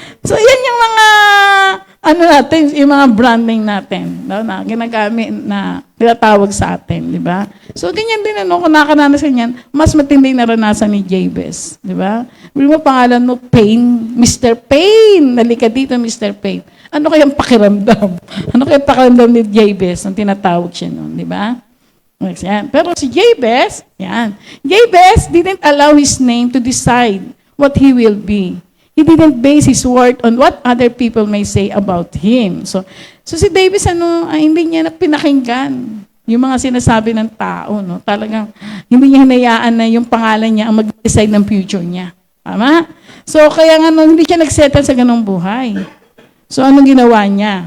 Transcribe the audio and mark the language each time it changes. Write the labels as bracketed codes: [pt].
[tl] So, yan yung mga natin, yung mga branding natin, no, na ginagamit na tinatawag sa atin, di ba? So, ganyan din, kung nakaranas ka niyan, mas matindi naranasan ni Jabez, di ba? Bili mo pangalan mo, Pain, Mr. Pain. Nalika dito, Mr. Pain. Ano kayang pakiramdam? Ano kayang pakiramdam ni Jabez nung tinatawag siya noon, di ba? Yan. Pero si Jabez, [en] Jabez didn't allow his name to decide what he will be. He didn't base his worth on what other people may say about him. [tl] So si David, hindi niya pinakinggan yung mga sinasabi ng tao, no? Talagang hindi niya hinayaan na yung pangalan niya ang mag-decide ng future niya. Tama? So kaya nga hindi siya nagsettle sa ganung buhay. So anong ginawa niya?